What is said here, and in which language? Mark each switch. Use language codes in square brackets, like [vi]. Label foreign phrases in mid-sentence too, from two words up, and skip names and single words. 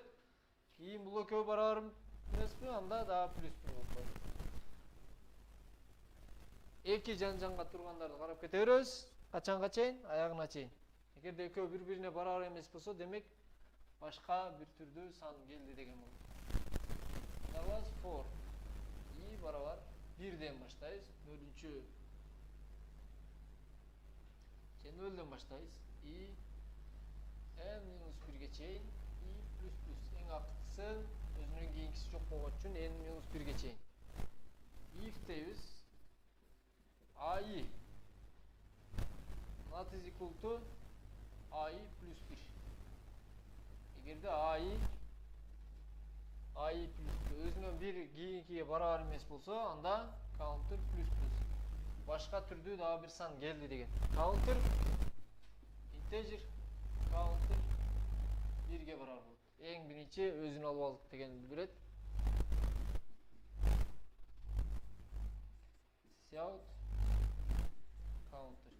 [ky] Кийин бул экөө барабар эмеспи? Анда дагы плюс 1 болуп калат. Эки жан-жанга тургандарды карап кете беребиз. Качанга чейин? Аягына чейин. Эгерде экөө бири-бирине барабар эмес болсо, демек башка бир түрдүү сан келди деген болот. Давас for i барабар 1ден баштайбыз. 4-чү же 0ден баштайбыз. i n минус 1ге чейин i плюс плюс эң акыркысы өзүнөн кийинкиси жок болгон үчүн n минус 1ге чейин. if дейбиз. [en] ai not is equal to ai [ky] плюс 1. Эгерде ai I плюс өзүнөн бир кийинкиге барабар эмес болсо, анда counter плюс плюс. Башка түрдүү дагы бир сан келди деген. [en] Counter integer counter [ky] 1ге барабар болот. Эң биринчи өзүн алып алдык дегенди билдирет. [en] Cout counter.